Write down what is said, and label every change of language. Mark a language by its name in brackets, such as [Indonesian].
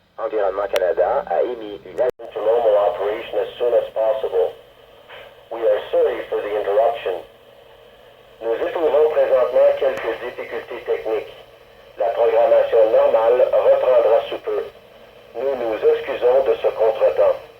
[French] Environnement Canada a émis une alerte [English] To normal operation as soon as possible. We are sorry for the interruption. [French] Nous éprouvons présentement quelques difficultés techniques. La programmation normale reprendra sous peu. Nous nous excusons de ce contretemps.